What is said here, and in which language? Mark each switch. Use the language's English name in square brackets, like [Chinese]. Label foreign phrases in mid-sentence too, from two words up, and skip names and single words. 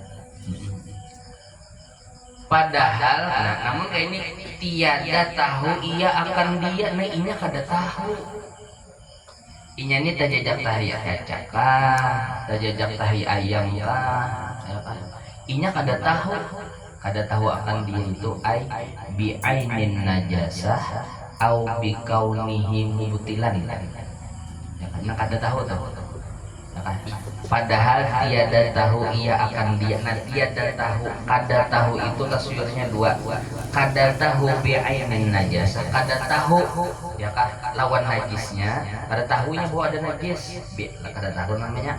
[Banjar] Padahal nah, namun kayak ini tiada tahu ia akan dia, nah inya kada tahu. Inya ini tajajak tahi cacak kah, tajajak tahi ayam kah, inya kada tahu akan dia itu ai [Arabic] بعين النجاسة أو بكونه مبطلا [Banjar] ya karena kada tahu ya kan? Padahal tiada tahu ia akan dia, nah tiada tahu, kada tahu itu taswirnya dua. Kada tahu [Arabic] بعين النجاسة, [Banjar] kada tahu ya kan lawan najisnya, kada tahunya bahwa ada najis, kada tahu namanya.